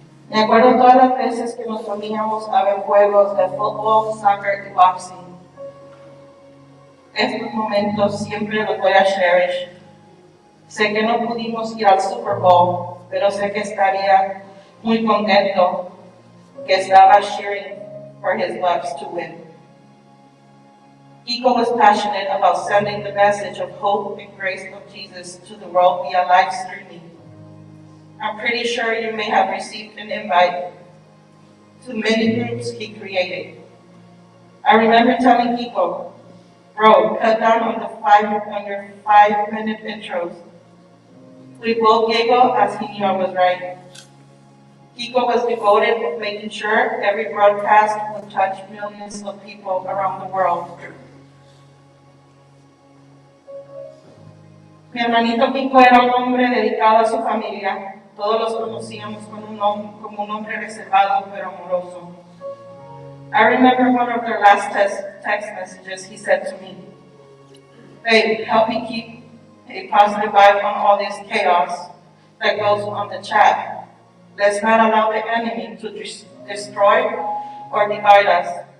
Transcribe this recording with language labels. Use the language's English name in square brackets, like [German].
[Spanish] Me acuerdo todas las veces que nos reuníamos a ver juegos de fútbol, soccer y boxing. Estos momentos siempre los voy a [English] cherish. [Spanish] Sé que no pudimos ir al Super Bowl, pero sé que estaría muy contento que estaba [English] cheering for his Bucks to win. Kiko was passionate about sending the message of hope and grace of Jesus to the world via live streaming. I'm pretty sure you may have received an invite to many groups he created. I remember telling Kiko, bro, cut down on your 5-minute intros. We both giggled as he knew I was right. Kiko was devoted with making sure every broadcast would touch millions of people around the world. [Spanish] Mi hermanito Kiko era un hombre dedicado a su familia. Todos los conocíamos como un hombre reservado pero amoroso. [English] I remember one of their last text messages he said to me, babe, help me keep a positive vibe on all this chaos that goes on the chat. Let's not allow the enemy to destroy or divide us.